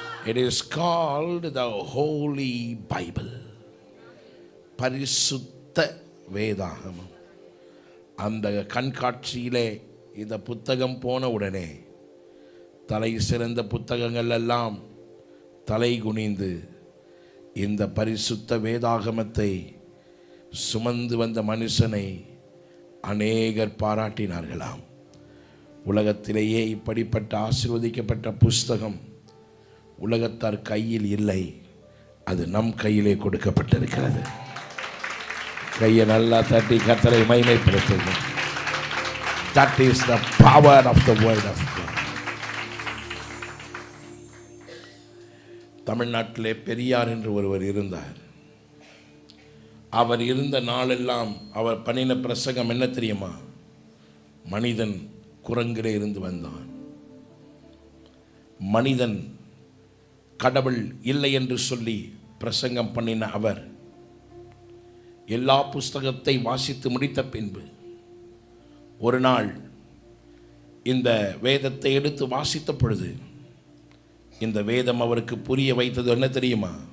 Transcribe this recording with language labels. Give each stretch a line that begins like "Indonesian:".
English: It is called the Holy Bible.
Tamil: பரிசுத்த வேதாகமம். அந்த கண்காட்சியிலே இந்த புத்தகம் போன உடனே தலை சிறந்த புத்தகங்கள் எல்லாம் தலை குனிந்து இந்த பரிசுத்த வேதாகமத்தை சுமந்து வந்த மனுஷனை அநேகர் பாராட்டினார்களாம். உலகத்திலேயே இப்படிப்பட்ட ஆசீர்வதிக்கப்பட்ட புஸ்தகம் உலகத்தார் கையில் இல்லை, அது நம் கையிலே கொடுக்கப்பட்டிருக்கிறது. கையை நல்லா தட்டி கர்த்தரை மகிமைப்படுத்துங்க.
English: That is the power of the word of God.
Tamil: தமிழ்நாட்டிலே பெரியார் என்று ஒருவர் இருந்தார். அவர் இருந்த நாளெல்லாம் அவர் பண்ணின பிரசங்கம் என்ன தெரியுமா? மனிதன் குரங்கிலே இருந்து வந்தான். மனிதன் கடவுள் இல்லை என்று சொல்லி பிரசங்கம் பண்ணின அவர் எல்லா புஸ்தகத்தை வாசித்து முடித்த பின்பு ஒரு நாள் இந்த வேதத்தை எடுத்து வாசித்த பொழுது இந்த வேதம் அவருக்கு புரிய வைத்தது என்ன தெரியுமா?